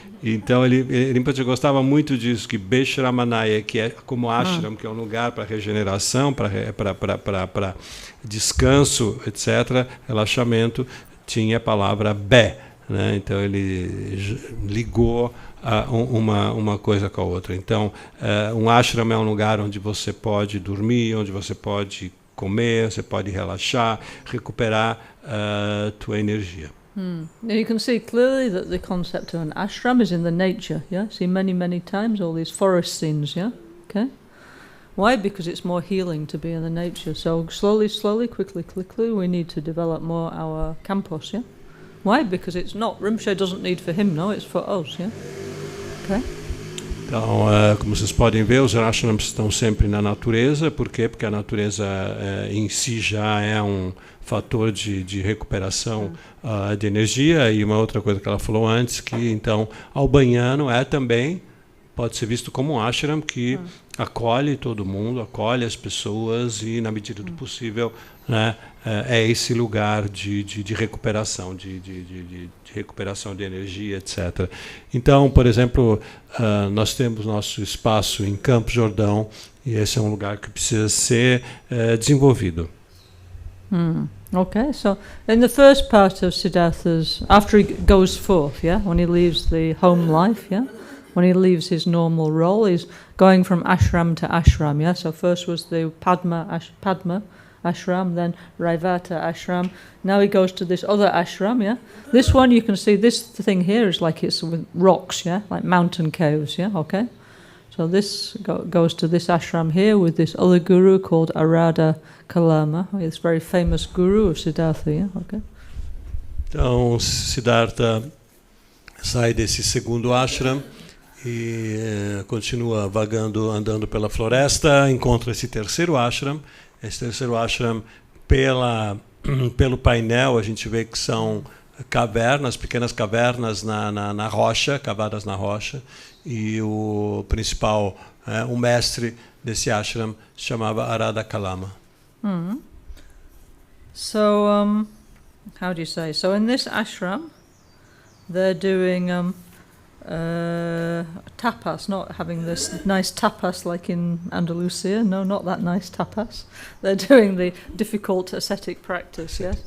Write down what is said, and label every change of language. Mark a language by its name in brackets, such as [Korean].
[Portuguese] Então Rinpoche gostava muito disso, que Beshramanaya, que é como ashram, que é um lugar para regeneração, para descanso, etc., relaxamento, tinha a palavra Bé, né? Então ele ligou uma coisa com a outra. Então um ashram é um lugar onde você pode dormir, onde você pode comer, você pode relaxar, recuperar tua energia. [English] Now you can see clearly that the concept of an ashram is in the nature, yeah? See many times all these forest scenes, yeah? Okay? Why? Because it's more healing to be in the nature. So slowly, quickly, we need to develop more our campus, yeah? Why? Because it's not, Rinpoche doesn't need for him, no, it's for us, yeah? Okay? [Portuguese] Então, como vocês podem ver, os ashrams estão sempre na natureza. Por quê? Porque a natureza em si já é um fator de recuperação de energia. E uma outra coisa que ela falou antes, que então albaniano é também pode ser visto como um ashram que acolhe todo mundo, acolhe as pessoas e, na medida do possível, né, é esse lugar de recuperação, de recuperação de energia, etc. Então, por exemplo, nós temos nosso espaço em Campos Jordão e esse é um lugar que precisa ser desenvolvido. [English] Okay, so in the first part of Siddhartha's, after he goes forth, when he leaves the home life, when he leaves his normal role, he's going from ashram to ashram, so first was the Padma ashram, then Raivata ashram, now he goes to this other ashram, This one, you can see, this thing here is like it's with rocks, like mountain caves, okay? So this goes to this ashram here with this other guru called Arada Kalama, this very famous guru of Siddhartha, okay? [Portuguese] Então, Siddhartha sai desse segundo ashram e continua vagando, andando pela floresta, encontra esse terceiro ashram. Esse terceiro ashram, pelo painel, a gente vê que são cavernas, pequenas cavernas na rocha, cavadas na rocha, e o principal, o mestre desse ashram, se chamava Arada Kalama. [English] So, how do you say? So in this ashram, they're doing tapas, not having this nice tapas like in Andalusia. No, not that nice tapas. They're doing the difficult ascetic practice, yes?